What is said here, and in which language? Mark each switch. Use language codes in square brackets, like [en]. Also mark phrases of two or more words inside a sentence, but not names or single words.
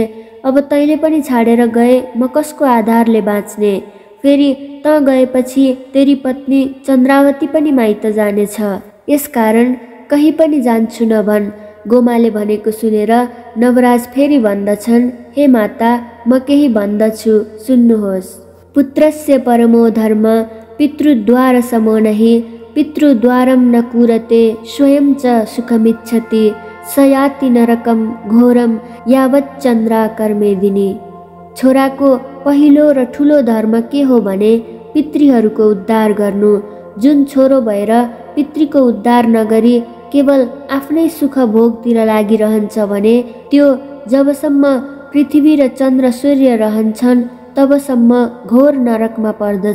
[ne] अब तैँले पनि छाडेर गए म कसको आधारले बाँच्ने। फेरि त गएपछि तेरी पत्नी चन्द्रावती पनि माइत जानेछ। यसकारण कहीँ पनि जान्छु नभन्। गोमाले भनेको सुनेर नवराज फेरि भन्दछन्, हे माता, म केही भन्दछु, सुन्नुहोस्। [sa] पुत्रस्य परमो धर्म पितृद्वार समो नहि, पितृद्वारं न कुरते स्वयं च सुखमिच्छति, सयाति नरकम घोरम यावत् चन्द्रा कर्मेदिनी। [ne] छोराको पहिलो र ठुलो धर्म के हो भने पितृहरूको उद्धार गर्नु। जुन छोरो भएर पितृको उद्धार नगरी केवल आफ्नै सुख भोगतिर लागिरहन्छ भने त्यो जबसम्म पृथ्वी र चन्द्र सूर्य रहन्छन् तबसम्म घोर नरकमा पर्दछ।